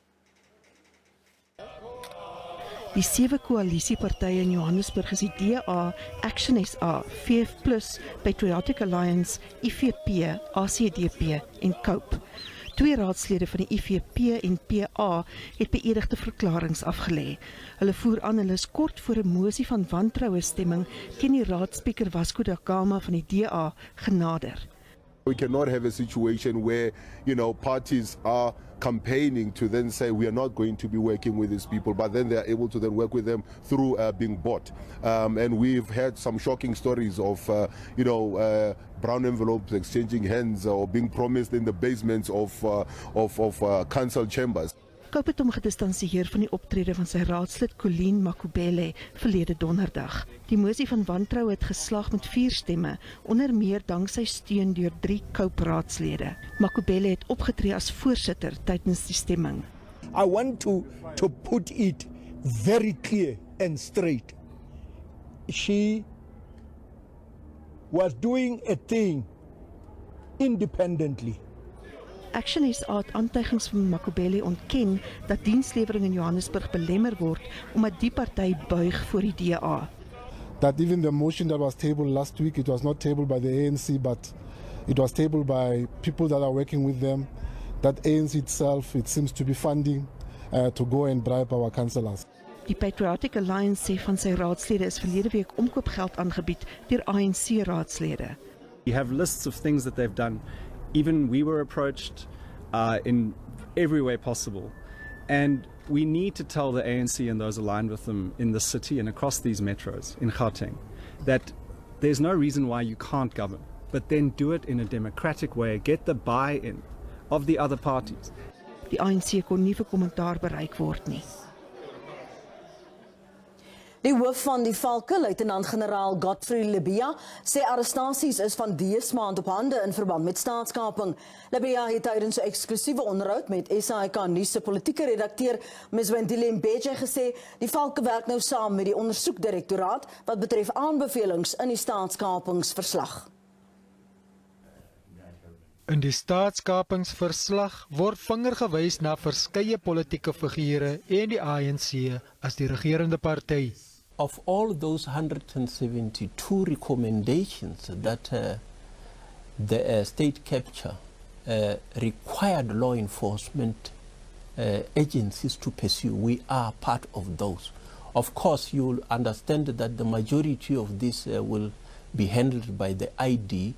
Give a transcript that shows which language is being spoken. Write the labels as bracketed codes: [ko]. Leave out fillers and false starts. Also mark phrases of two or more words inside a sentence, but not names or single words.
[af] Die 7 koalisiepartye in Johannesburg is die DA, Action SA, VF+, Patriotic Alliance, IFP, ACDP en COPE. 2 raadslede van die IFP en PA het beëdigde verklaringe afgelê. Hulle voer aan hulle is kort voor 'n mosie van wantroue stemming teen die raadspreker Vasco da Gama van die DA genader. [en] We cannot have a situation where, parties are campaigning to then say we are not going to be working with these people, but then they are able to then work with them through being bought. And we've had some shocking stories of, brown envelopes exchanging hands or being promised in the basements of council chambers. [af] COPE het hom gedistansieer van die optrede van sy raadslid Colleen Makubele verlede donderdag. Die mosie van wantroue het geslaag met 4 stemme, onder meer danksy steun deur 3 COPE-raadslede. Makubele het opgetree as voorsitter tydens die stemming. [en] I want to put it very clear and straight. She was doing a thing independently. [af] Action SA het aantuigings van Makubele ontken dat dienslewering in Johannesburg belemmer word omdat die party buig voor die DA. [en] That even the motion that was tabled last week, it was not tabled by the ANC, but it was tabled by people that are working with them. That ANC itself, it seems to be funding to go and bribe our councillors. [af] Die Patriotic Alliance sê van sy raadslede is verlede week omkoopgeld aangebied deur ANC-raadslede. [en] We have lists of things that they've done. Even we were approached in every way possible. And we need to tell the ANC and those aligned with them in the city and across these metros in Gauteng that there's no reason why you can't govern, but then do it in a democratic way, get the buy-in of the other parties. [af] Die ANC kon nie vir kommentaar bereik word nie. Die hoof van die Valke, luitenant-generaal Godfrey Libya, sê arrestasies is vandeesmaand ophande in verband met staatskaping. Libya het tydens 'n eksklusiewe onderhoud met SABC Nuus se politieke redakteur, Ms. Wendile Mbeje, gesê die Valke werk nou saam met die ondersoekdirektoraat wat betref aanbevelings in die staatskapingsverslag. In die staatskapingsverslag word vinger gewys na verskeie politieke figure en die ANC as die regerende party. [en] Of all those 172 recommendations that the state capture required law enforcement agencies to pursue, we are part of those. Of course, you'll understand that the majority of this will be handled by the ID.